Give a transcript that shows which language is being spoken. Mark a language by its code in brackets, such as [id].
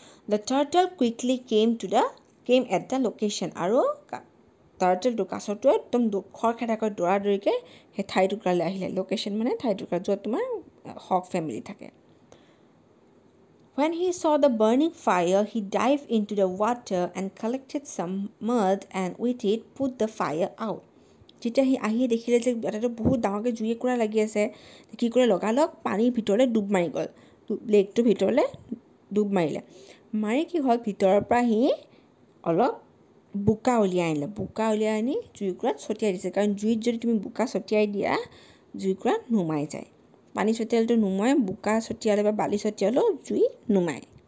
[en] The turtle quickly came at the location. [as] আৰু টাৰ্টলটো, কাছটোৱে একদম খৰখেদাকৈ দৌৰাদৌৰিকৈ সেই ঠাইটুকুৰালৈ আহিলে। লোকেশ্যন মানে ঠাইটুকুৰা য'ত তোমাৰ হক ফেমিলি থাকে। [en] When he saw the burning fire, he dived into the water and collected some mud and with it put the fire out. [as] যেতিয়া সি আহি দেখিলে যে এটাতো বহুত ডাঙৰকৈ জুই একুৰা লাগি আছে, কি কৰিলে, লগালগ পানীৰ ভিতৰলৈ ডুব মাৰি গ'ল, লেকটোৰ ভিতৰলৈ ডুব মাৰিলে। মাৰি কি হ'ল, ভিতৰৰ পৰা সি অলপ বোকা উলিয়াই আনি জুইকুৰাত ছটিয়াই দিছে। কাৰণ জুইত যদি তুমি বোকা ছটিয়াই দিয়া, জুইকুৰা নুমাই যায়। পানী ছটিয়ালেতো নুমাই, বোকা ছটিয়ালে বা বালি ছটিয়ালেও জুই নুমায়।